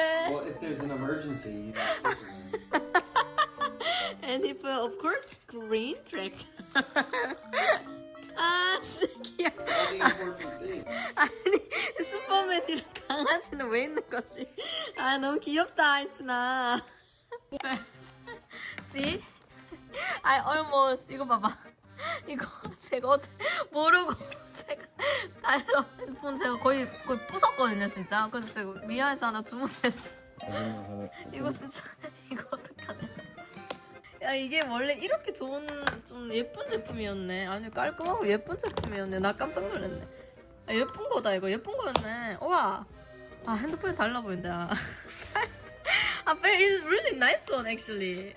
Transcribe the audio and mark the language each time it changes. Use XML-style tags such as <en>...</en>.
<en>Well, if there's an emergency, you need Superman. And he put, of course, green tractor.</en> <ko>아, 진짜 귀여워.</ko> <en>It's all the important things.</en> <ko>아니, 슈퍼맨이랑 강아지는 왜 있는 거지? 아, 너무 귀엽다, 아이스나.</ko> <en>See? I almost,</en> <ko>이거 봐봐. 이거 제가 어제 모르고 제가 달러 핸드폰 제가 거의 부쉈거든요, 진짜. 그래서 제가 미안해서 하나 주문했어. 이거 진짜, 이거 어떡하냐. 야, 이게 원래 이렇게 좋은 좀 예쁜 제품이었네. 아니, 깔끔하고 예쁜 제품이었네. 나 깜짝 놀랐네. 야, 예쁜 거다, 이거. 예쁜 거였네. 우와. 아, 핸드폰이 달라 보인다. 아,</ko> <en>but it's really nice one actually.</en>